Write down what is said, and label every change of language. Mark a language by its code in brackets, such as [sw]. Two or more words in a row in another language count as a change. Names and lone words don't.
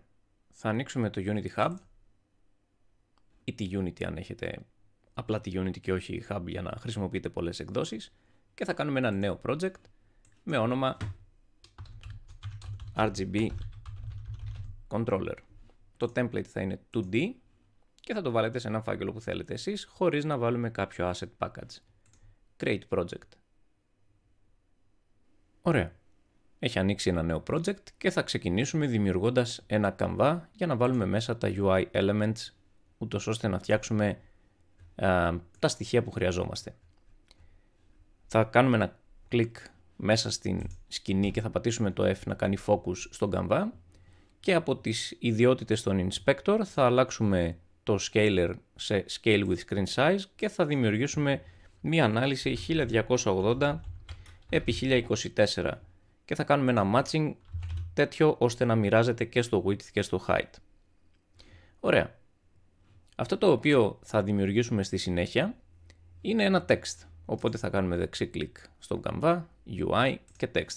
[el] Θα ανοίξουμε το Unity Hub ή τη Unity αν έχετε απλά τη Unity και όχι Hub για να χρησιμοποιείτε πολλές εκδόσεις, και θα κάνουμε ένα νέο project με όνομα RGB Controller. Το template θα είναι 2D και θα το βάλετε σε ένα φάκελο που θέλετε εσείς, χωρίς να βάλουμε κάποιο [en] asset package. Create project. [el] Ωραία. Έχει ανοίξει ένα νέο project και θα ξεκινήσουμε δημιουργώντας ένα Canva για να βάλουμε μέσα τα [en] UI elements, [el] ούτως ώστε να φτιάξουμε τα στοιχεία που χρειαζόμαστε. Θα κάνουμε ένα κλικ μέσα στην σκηνή και θα πατήσουμε το F να κάνει focus στον Canva, και από τις ιδιότητες των inspector θα αλλάξουμε το scaler σε [en] scale with screen size [el] και θα δημιουργήσουμε μία ανάλυση 1280 επί 1024 και θα κάνουμε ένα matching τέτοιο ώστε να μοιράζεται και στο width και στο height. Ωραία. Αυτό το οποίο θα δημιουργήσουμε στη συνέχεια είναι ένα text, οπότε θα κάνουμε δεξί κλικ στο Canva, UI και text.